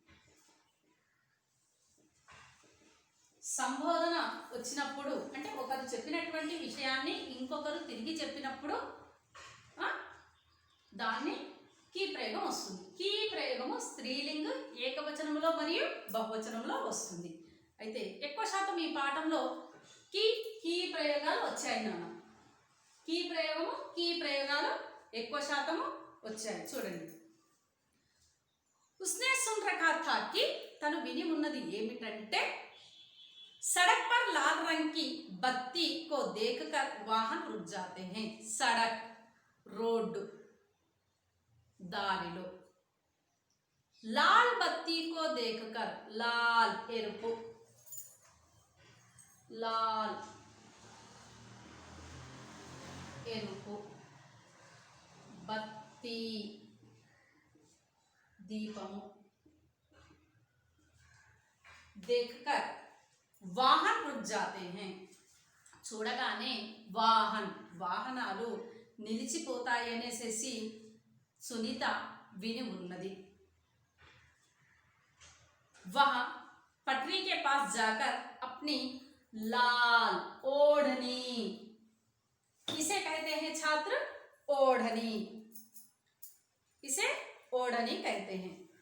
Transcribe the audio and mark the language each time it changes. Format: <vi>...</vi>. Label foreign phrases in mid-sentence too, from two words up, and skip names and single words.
<te>సంబోధన వచ్చినప్పుడు అంటే ఒకరు చెప్పినటువంటి విషయాన్ని ఇంకొకరు తిరిగి చెప్పినప్పుడు దాన్ని కీ ప్రయోగం వస్తుంది. కీ ప్రయోగము స్త్రీలింగ్ ఏకవచనంలో మరియు బహువచనంలో వస్తుంది. అయితే ఎక్కువ శాతం ఈ పాఠంలో కీ ప్రయోగాలు వచ్చాయి నాన్న. కీ ప్రయోగాలు ఎక్కువ శాతము వచ్చాయి. చూడండి.</te> <hi>उसने सुन रखा था कि</hi> <te>తను విని ఉన్నది ఏమిటంటే,</te> <hi>सड़क पर लाल रंग की बत्ती को देखकर वाहन रुक जाते हैं.</hi> <te>సడక్ రోడ్డు, దారిలో.</te> <hi>लाल बत्ती को देखकर, లాల్ ఎరుపు, లాల్ ఎరుపు, బత్తి దీపము, देखकर वाहन रुक जाते हैं.</hi> <te>చూడగానే వాహనాలు నిలిచిపోతాయి అనేసి సునీత విని ఉన్నది.</te> <hi>वह पटरी के पास जाकर अपनी लाल ओढ़नी, इसे कहते हैं छात्र ओढ़नी, इसे ओढ़नी कहते हैं.</hi>